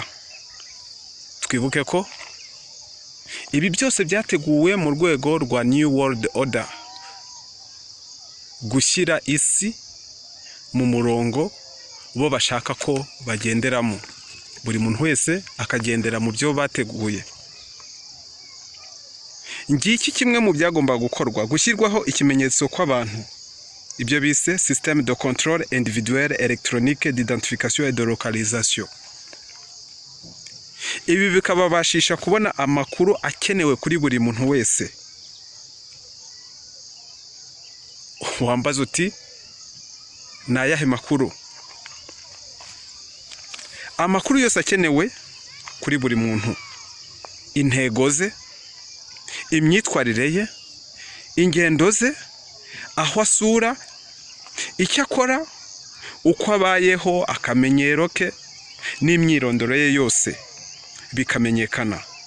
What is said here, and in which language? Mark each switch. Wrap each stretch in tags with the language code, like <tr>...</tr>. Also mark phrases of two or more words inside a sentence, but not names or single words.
<rw>Twibuke ko ibi byose byateguwe mu rwego rwa</rw> <en>New World Order,</en> <rw>gushyira isi mu murongo bo bashaka ko bagenderamo. Buri muntu wese akagendera mu byo bateguye. Ngiki kimwe mu byagombaga gukorwa, gushyirwaho ikimenyetso kw'abantu, ibyo bise</rw> <fr>système de contrôle individuel électronique d'identification et de localisation.</fr> <rw>Ibi bikababashisha kubona amakuru akenewe kuri buri muntu wese. Wambaza uti ni ayahe makuru? Amakuru yose akenewe kuri buri muntu: intego ze, imyitwarire ye, ingendo ze, aho asura, icyo akora, uko abayeho, akamenyero ke n'imyirondoro ye yose bikamenyekana.</rw>